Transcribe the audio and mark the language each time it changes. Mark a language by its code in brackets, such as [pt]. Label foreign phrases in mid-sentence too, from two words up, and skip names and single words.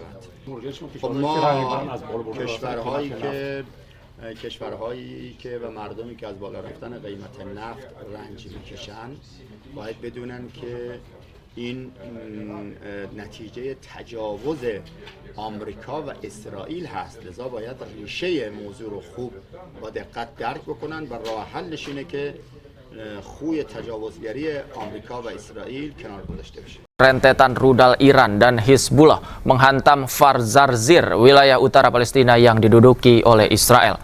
[fa] خب ما کشورهایی که و مردمی که از بالا رفتن قیمت نفت رنج میکشن باید بدونن که این نتیجه تجاوز آمریکا و اسرائیل هست، لذا باید ریشه موضوع رو خوب با دقت درک بکنن و راه حلش اینه که خوی تجاوزگری آمریکا و اسرائیل کنار گذاشته بشه. [id] Rentetan rudal Iran dan Hizbullah menghantam Zarzir, wilayah utara Palestina yang diduduki oleh Israel.